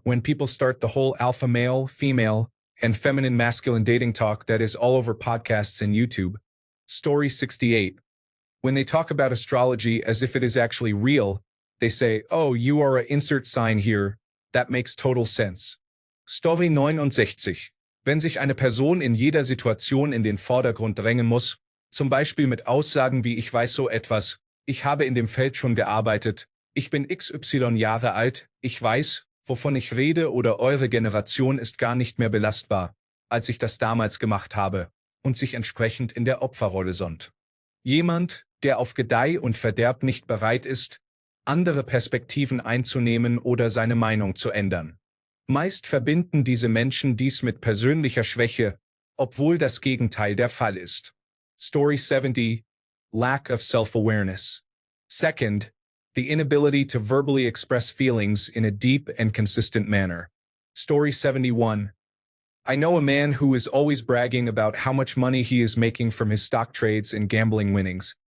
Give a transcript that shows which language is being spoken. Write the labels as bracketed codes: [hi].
[en] When people start the whole alpha male, female, and feminine masculine dating talk that is all over podcasts and YouTube. Story 68. When they talk about astrology as if it is actually real, they say, "Oh, you are a insert sign here." That makes total sense. Story 69. [de] Wenn sich eine Person in jeder Situation in den Vordergrund drängen muss, zum Beispiel mit Aussagen wie "Ich weiß so etwas", "Ich habe in dem Feld schon gearbeitet", "Ich bin XY Jahre alt", "Ich weiß, wovon ich rede" oder "Eure Generation ist gar nicht mehr belastbar, als ich das damals gemacht habe", und sich entsprechend in der Opferrolle sonnt. Jemand, der auf Gedeih und Verderb nicht bereit ist, andere Perspektiven einzunehmen oder seine Meinung zu ändern. Meist verbinden diese Menschen dies mit persönlicher Schwäche, obwohl das Gegenteil der Fall ist. [en] Story 70. Lack of self-awareness. Second, the inability to verbally express feelings in a deep and consistent manner. Story 71. I know a man who is always bragging about how much money he is making from his stock trades and gambling winnings.